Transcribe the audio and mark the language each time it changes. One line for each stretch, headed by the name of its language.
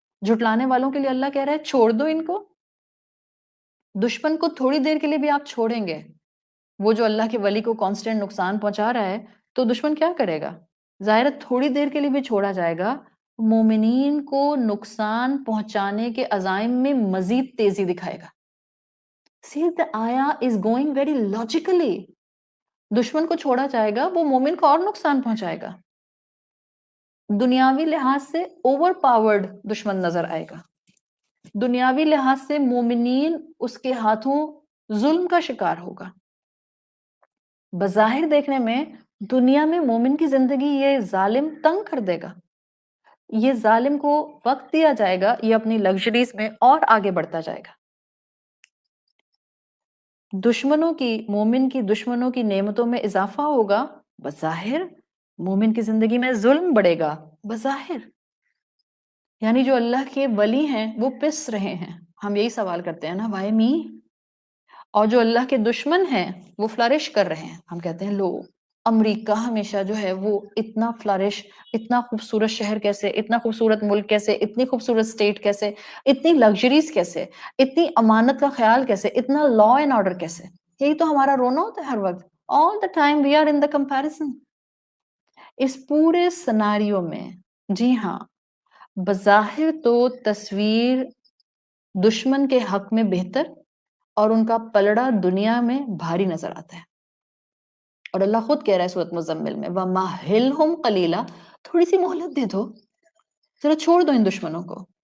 Urdu: جھٹلانے والوں کے لیے اللہ کہہ رہا ہے چھوڑ دو ان کو. دشمن کو تھوڑی دیر کے لیے بھی آپ چھوڑیں گے، وہ جو اللہ کے ولی کو کانسٹنٹ نقصان پہنچا رہا ہے، تو دشمن کیا کرے گا؟ ظاہر ہے تھوڑی دیر کے لیے بھی چھوڑا جائے گا، مومنین کو نقصان پہنچانے کے عزائم میں مزید تیزی دکھائے گا.
English: See, the ayah is going very logically.
Urdu: دشمن کو چھوڑا جائے گا، وہ مومن کو اور نقصان پہنچائے گا. دنیاوی لحاظ سے اوور پاورڈ دشمن نظر آئے گا، دنیاوی لحاظ سے مومنین اس کے ہاتھوں ظلم کا شکار ہوگا. بظاہر دیکھنے میں دنیا میں مومن کی زندگی یہ ظالم تنگ کر دے گا، یہ ظالم کو وقت دیا جائے گا، یہ اپنی لگژریز میں اور آگے بڑھتا جائے گا. مومن کی دشمنوں کی نعمتوں میں اضافہ ہوگا بظاہر، مومن کی زندگی میں ظلم بڑھے گا بظاہر. یعنی جو اللہ کے ولی ہیں وہ پس رہے ہیں. ہم یہی سوال کرتے ہیں نا
English: why me,
Urdu: اور جو اللہ کے دشمن ہیں وہ فلرش کر رہے ہیں. ہم کہتے ہیں لو امریکہ ہمیشہ جو ہے وہ اتنا فلرش، اتنا خوبصورت شہر کیسے، اتنا خوبصورت ملک کیسے، اتنی خوبصورت اسٹیٹ کیسے، اتنی لگژریز کیسے، اتنی امانت کا خیال کیسے، اتنا لا اینڈ آرڈر کیسے. یہی تو ہمارا رونا ہوتا ہے ہر وقت.
English: All the time we are in the comparison.
Urdu: اس پورے سناریو میں جی ہاں بظاہر تو تصویر دشمن کے حق میں بہتر اور ان کا پلڑا دنیا میں بھاری نظر آتا ہے. اور اللہ خود کہہ رہا ہے سورۃ مزمل میں
Arabic: وَمَهِّلْهُمْ قَلِيلًا،
Urdu: تھوڑی سی مہلت دے دو، ذرا چھوڑ دو ان دشمنوں کو.